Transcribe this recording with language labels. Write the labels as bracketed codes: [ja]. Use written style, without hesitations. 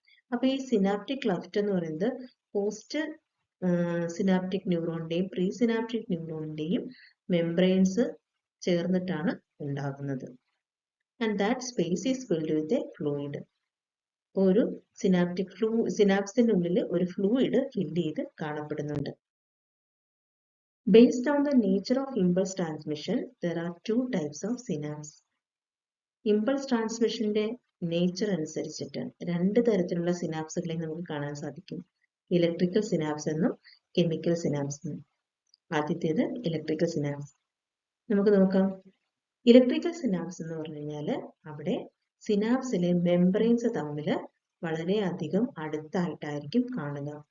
[ml] അപ്പൊ ഈ synaptic cleft എന്ന് പറയുന്നത് post synaptic ന്യൂറോണിന്റെയും pre synaptic ന്യൂറോണിന്റെയും membranes ചേർന്നിട്ടാണ് ഉണ്ടാകുന്നത്. [en] And that space is filled with a fluid. [ml] ഒരു സിനാപ്സിനുള്ളിൽ ഒരു ഫ്ലൂയിഡ് ഫില്ല് ചെയ്ത് കാണപ്പെടുന്നുണ്ട്. [en] Based on the nature of impulse transmission, there are two types of synapse. [ml] Impulse ട്രാൻസ്മിഷന്റെ nature അനുസരിച്ചിട്ട് രണ്ട് തരത്തിലുള്ള സിനാപ്സുകളെ നമുക്ക് കാണാൻ സാധിക്കും. ഇലക്ട്രിക്കൽ സിനാപ്സ് എന്നും കെമിക്കൽ സിനാപ്സ് എന്നും. ആദ്യത്തേത് ഇലക്ട്രിക്കൽ സിനാപ്സ്. നമുക്ക് നോക്കാം. ഇലക്ട്രിക്കൽ സിനാപ്സ് എന്ന് പറഞ്ഞു കഴിഞ്ഞാൽ അവിടെ സിനാപ്സിലെ മെംബ്രെയിൻസ് തമ്മിൽ വളരെയധികം അടുത്തായിട്ടായിരിക്കും കാണുക.